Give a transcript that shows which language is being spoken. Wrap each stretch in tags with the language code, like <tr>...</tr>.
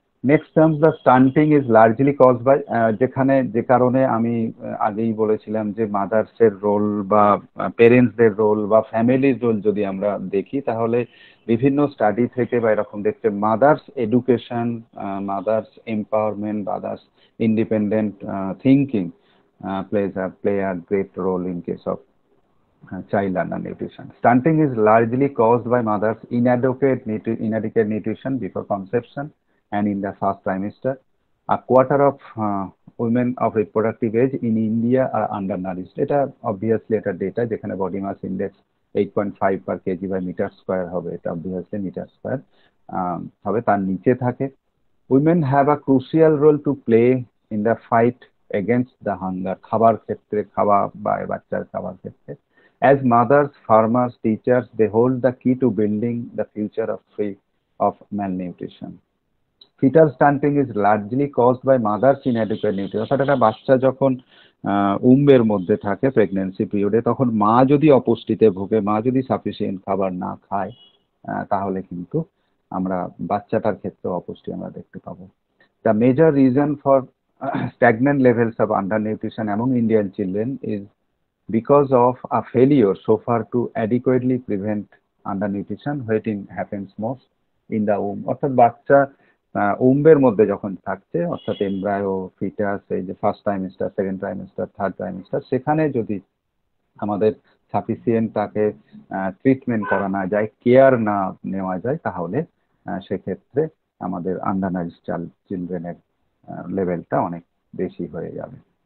<en>next terms, the stunting is largely cause by,</en> <bn>যে কারণে আমি আগেই বলেছিলাম যে মাদার্সের রোল বা পেরেন্টসদের রোল বা ফ্যামিলির রোল যদি আমরা দেখি, তাহলে বিভিন্ন স্টাডি থেকে বা এরকম দেখতে mother's education, mother's empowerment, mother's independent thinking</bn> <en>play a great role in case of child undernutrition. Stunting is largely caused by mothers' inadequate nutrition before conception and in the first trimester. A quarter of women of reproductive age in India are undernourished.</en> <bn>এটা obviously এটা data যেখানে body mass index 8.5 per kg by meter square হবে, এটা obviously meter square হবে, তার নিচে থাকে।</bn> <en>Women have a crucial role to play in the fight against the hunger,</en> <bn>খাবার ক্ষেত্রে, খাওয়া বা বাচ্চার খাবার ক্ষেত্রে।</bn> <en>As mothers, farmers, teachers, they hold the key to building the future free of malnutrition. Fetal stunting is largely caused by mothers' inadequate nutrition.</en> <bn>অর্থাৎ একটা বাচ্চা যখন উম্বের মধ্যে থাকে প্রেগন্যান্সি পিরিয়ডে, তখন মা যদি অপুষ্টিতে ভোগে, মা যদি সাফিসিয়েন্ট খাবার না খায়, তাহলে কিন্তু আমরা বাচ্চাটার ক্ষেত্রে অপুষ্টি আমরা দেখতে পাবো।</bn> <en>The major reason for stagnant levels of undernutrition among Indian children is because of a failure so far to adequately prevent undernutrition, when it happens most in the womb.</en> <bn>অর্থাৎ বাচ্চা উম্বের মধ্যে যখন থাকছে, অর্থাৎ এমব্রায়ো, ফিটাস, এই যে first trimester, second trimester, third trimester, সেখানে যদি আমাদের সাফিসিয়েন্ট তাকে ট্রিটমেন্ট করা না যায়, কেয়ার না নেওয়া যায়, তাহলে সেক্ষেত্রে আমাদের আন্ডারনারিশড চিলড্রেনের লেভেলটা অনেক বেশি হয়ে যাবে।</bn>